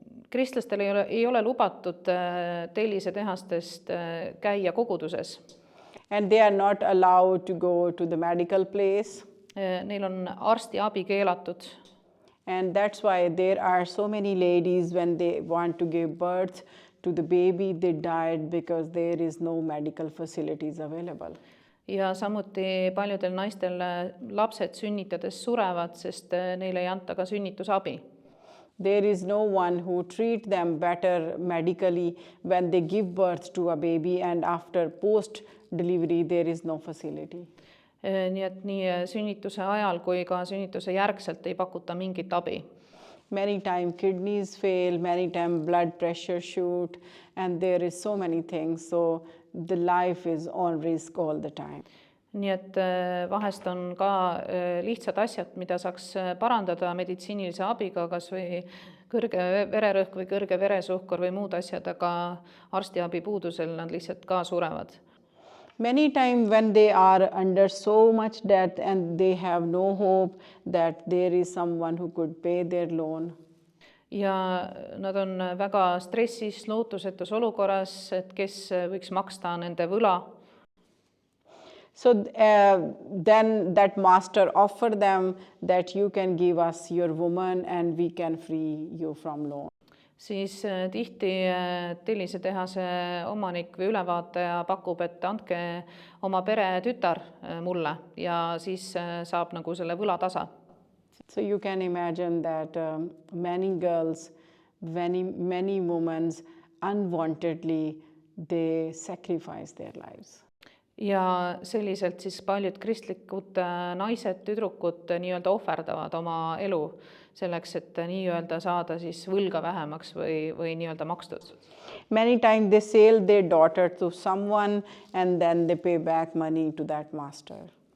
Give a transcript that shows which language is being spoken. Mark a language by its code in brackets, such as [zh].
[et] Kristlastel ei ole lubatud tellisetehastest käia koguduses. [en] And they are not allowed to go to the medical place. [et] Neil on arstiabi keelatud. [en] And that's why there are so many ladies when they want to give birth to the baby, they died because there is no medical facilities available. [et] Ja samuti paljudel naistel lapsed sünnitades surevad, sest neile ei anta ka sünnitusabi. [en] There is no one who treat them better medically when they give birth to a baby, and after post delivery there is no facility. [et] Nii et nii sünnituse ajal kui ka sünnituse järgselt ei pakuta mingit abi. [en] Many times kidneys fail, many times blood pressure shoot, and there is so many things. So the life is on risk all the time. [et] Nii et vahest on ka lihtsad asjad, mida saaks parandada meditsiinilise abiga, kas või kõrge vererõhk või kõrge veresuhkur või muud asjad, aga arstiabi puudusel nad lihtsalt ka surevad. [en] Many times when they are under so much debt and they have no hope that there is someone who could pay their loan. [et] Ja nad on väga stressis, lootusetus olukorras, et kes võiks maksta nende võla. [en] So then that master offer them that you can give us your woman and we can free you from loan. [et] Siis tihti tellisetehase omanik või ülevaataja pakub, et andke oma pere tütar mulle ja siis saab nagu selle võla tasa. [en] So you can imagine that many girls, many women unwantedly they sacrifice their lives. [et] Ja selliselt siis paljud kristlikud naised, tüdrukud nii-öelda ohverdavad oma elu selleks, et nii-öelda saada siis võlga vähemaks või nii-öelda makstud. [en] Many times they sell their daughter to someone and then they pay back money to that master.